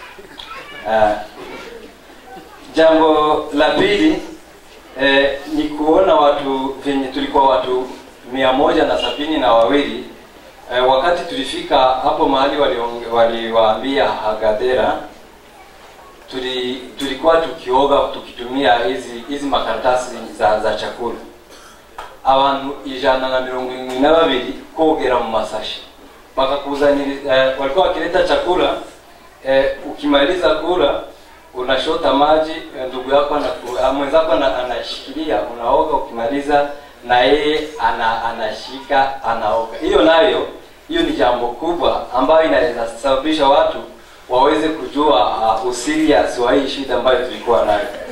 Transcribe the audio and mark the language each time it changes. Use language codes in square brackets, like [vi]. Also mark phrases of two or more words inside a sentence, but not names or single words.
[sw] Jambo la pili ni kuona watu venye tulikuwa watu 172 wakati tulifika hapo mahali waliwaambia Hagadera, tulikuwa tukioga tukitumia hizi makaratasi za chakula. [rw] Abantu 172 kogera mu masashi bakakuzanira, [sw] walikuwa wakileta chakula, ukimaliza kula unashota maji, ndugu yako mwenzako anashikilia, unaoga, ukimaliza na yeye anashika anaoga. Hiyo ni jambo kubwa ambayo inaweza sababisha watu waweze kujua userious wa hii shida ambayo tulikuwa nayo.